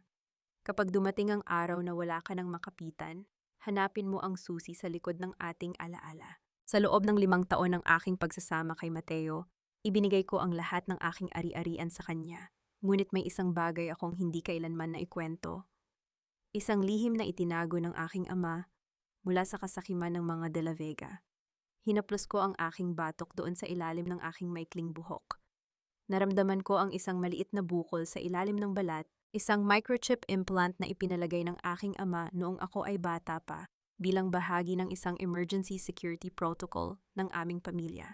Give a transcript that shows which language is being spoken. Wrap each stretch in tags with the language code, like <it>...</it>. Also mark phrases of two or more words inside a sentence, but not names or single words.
<tl>Kapag dumating ang araw na wala ka nang makapitan, hanapin mo ang susi sa likod ng ating alaala. Sa loob ng 5 taon ng aking pagsasama kay Mateo, ibinigay ko ang lahat ng aking ari-arian sa kanya. Ngunit may isang bagay akong hindi kailanman na ikwento. Isang lihim na itinago ng aking ama mula sa kasakiman ng mga de la Vega. Hinaplos ko ang aking batok doon sa ilalim ng aking maikling buhok. Naramdaman ko ang isang maliit na bukol sa ilalim ng balat, isang</tl> <en>microchip implant</en> <tl>na ipinalagay ng aking ama noong ako ay bata pa, bilang bahagi ng isang</tl> <en>emergency security protocol</en> <tl>ng aming pamilya.</tl>